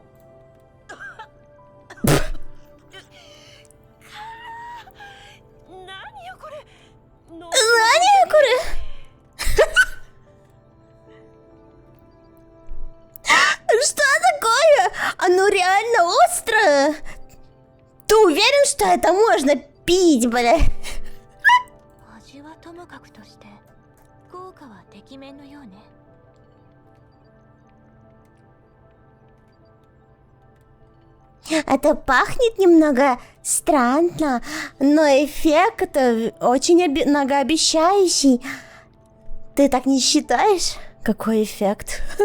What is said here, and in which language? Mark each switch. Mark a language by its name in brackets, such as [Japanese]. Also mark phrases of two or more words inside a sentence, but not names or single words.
[Russian] Что такое? Оно реально острое. Ты уверен, что это можно пить, бля? [Japanese] 味はともかくとして効果はてきめんのようね。 [Russian] Это пахнет немного странно, но эффект очень многообещающий. Ты так не считаешь? Какой эффект?